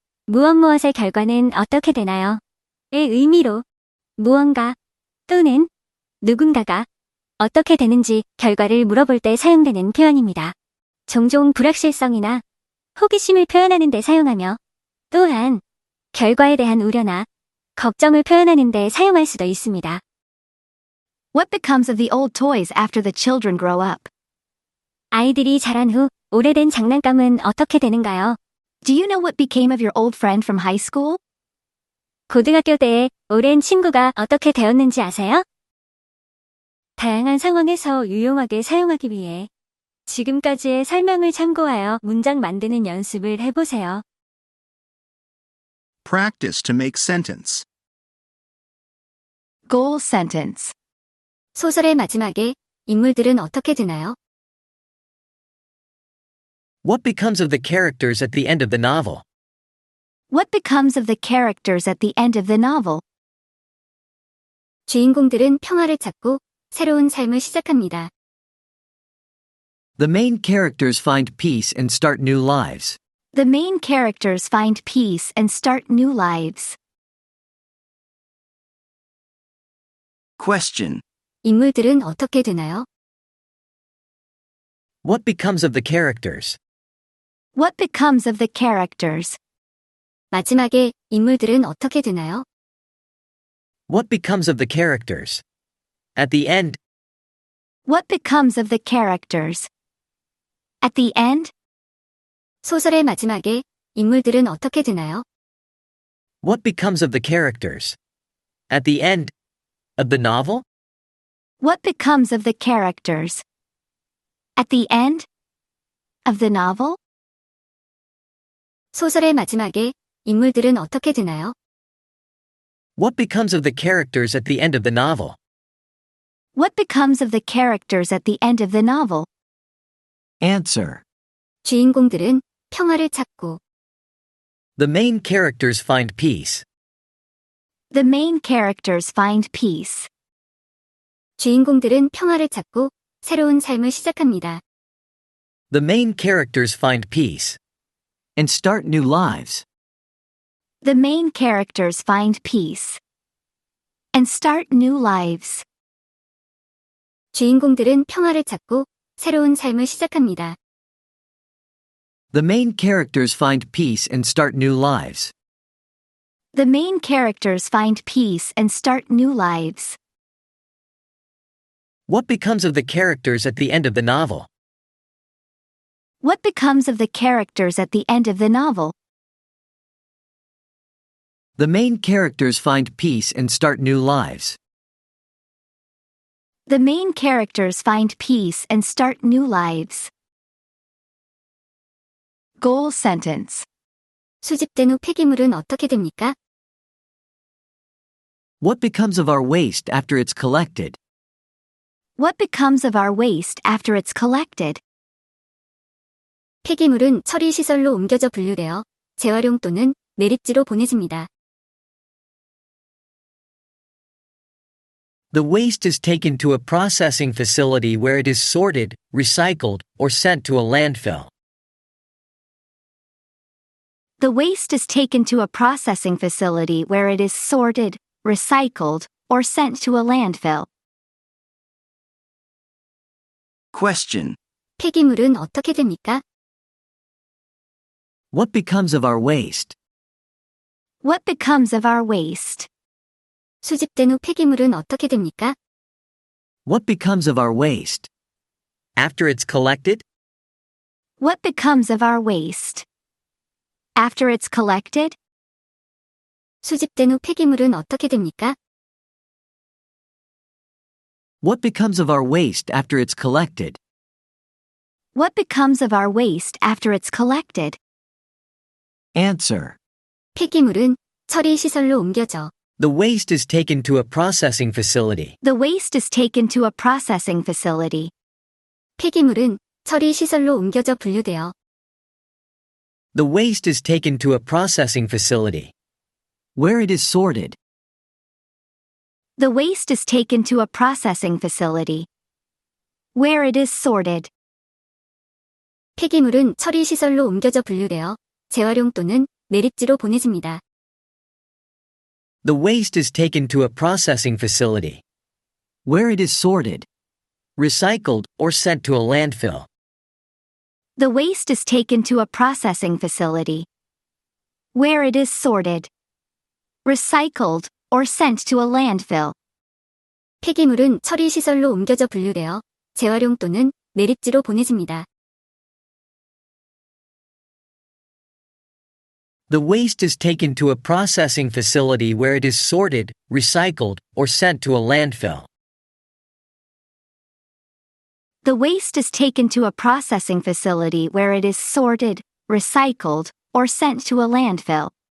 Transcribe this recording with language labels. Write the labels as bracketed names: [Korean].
[Korean] 무엇의 결과는 어떻게 되나요? 의 의미로 무언가 또는 누군가가 어떻게 되는지 결과를 물어볼 때 사용되는 표현입니다. 종종 불확실성이나 호기심을 표현하는 데 사용하며 또한 결과에 대한 우려나 걱정을 표현하는 데 사용할 수도 있습니다. [English] What becomes of the old toys after the children grow up? [Korean] 아이들이 자란 후 오래된 장난감은 어떻게 되는가요? [English] Do you know what became of your old friend from high school? [Korean] 고등학교 때의 오랜 친구가 어떻게 되었는지 아세요? 다양한 상황에서 유용하게 사용하기 위해 지금까지의 설명을 참고하여 문장 만드는 연습을 해보세요. [English] Practice to make sentence. Goal sentence. [Korean] 소설의 마지막에 인물들은 어떻게 되나요? [English] What becomes of the characters at the end of the novel? What becomes of the characters at the end of the novel? [Korean] 주인공들은 평화를 찾고 새로운 삶을 시작합니다. [English] The main characters find peace and start new lives. The main characters find peace and start new lives. Question. [Korean] 인물들은 어떻게 되나요? [English] What becomes of the characters? What becomes of the characters? [Korean] 마지막에 인물들은 어떻게 되나요? [English] What becomes of the characters? At the end, What becomes of the characters? At the end? [Korean] 소설의 마지막에 인물들은 어떻게 되나요? [English] what becomes of the characters? At the end of the novel? What becomes of the characters? At the end of the novel? [Korean] 소설의 마지막에 인물들은 어떻게 되나요? [English] What becomes of the characters at the end of the novel? What becomes of the characters at the end of the novel? Answer. [Korean] 주인공들은 평화를 찾고 [English] The main characters find peace. The main characters find peace. [Korean] 주인공들은 평화를 찾고 새로운 삶을 시작합니다. [English] The main characters find peace. And start new lives. The main characters find peace. And start new lives. [Korean] 주인공들은 평화를 찾고 새로운 삶을 시작합니다. [English] The main characters find peace and start new lives. The main characters find peace and start new lives. What becomes of the characters at the end of the novel? What becomes of the characters at the end of the novel? The main characters find peace and start new lives. The main characters find peace and start new lives. Goal sentence. [Korean] 수집된 후 폐기물은 어떻게 됩니까? [English] What becomes of our waste after it's collected? What becomes of our waste after it's collected? [Korean] 폐기물은 처리 시설로 옮겨져 분류되어 재활용 또는 매립지로 보내집니다. [English] The waste is taken to a processing facility where it is sorted, recycled, or sent to a landfill. The waste is taken to a processing facility where it is sorted, recycled, or sent to a landfill. Question. [Korean] 폐기물은 어떻게 됩니까? [English] What becomes of our waste? What becomes of our waste? [Korean] 수집된 후 폐기물은 어떻게 됩니까? [English] What becomes of our waste? After it's collected? What becomes of our waste? After it's collected? [Korean] 수집된 후 폐기물은 어떻게 됩니까? [English] What becomes of our waste after it's collected? What becomes of our waste after it's collected? Answer. [Korean] 폐기물은 처리 시설로 옮겨져. [English] The waste is taken to a processing facility. The waste is taken to a processing facility. [Korean] 폐기물은 처리 시설로 옮겨져 분류되어. [English] The waste is taken to a processing facility. Where it is sorted. The waste is taken to a processing facility. Where it is sorted. [Korean] 폐기물은 처리 시설로 옮겨져 분류되어 재활용 또는 매립지로 보내집니다. [English] The waste is taken to a processing facility. Where it is sorted. Recycled or sent to a landfill. The waste is taken to a processing facility. Where it is sorted. Recycled or sent to a landfill. [Korean] 폐기물은 처리 시설로 옮겨져 분류되어 재활용 또는 매립지로 보내집니다. [English] The waste is taken to a processing facility where it is sorted, recycled, or sent to a landfill. The waste is taken to a processing facility where it is sorted, recycled, or sent to a landfill.